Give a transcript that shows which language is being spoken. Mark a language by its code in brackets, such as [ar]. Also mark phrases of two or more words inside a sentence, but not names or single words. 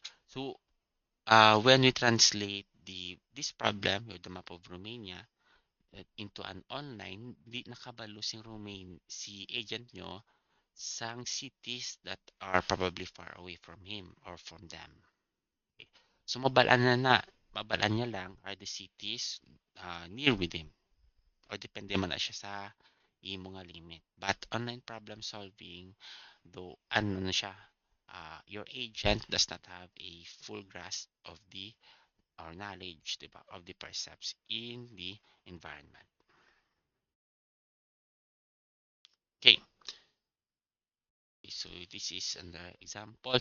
[en] So when we translate this problem with the map of Romania, into an online, [hil] di nakabalo si agent nyo sang [en] cities that are probably far away from him or from them. [hil] Okay. So mabalaan niya lang [en] are the cities near with him or [hil] depende man na siya sa imo nga limit. [en] But online problem solving, though [hil] ano na siya, [en] your agent does not have a full grasp of the or knowledge, diba, of the percepts in the environment. Okay, so this is an example.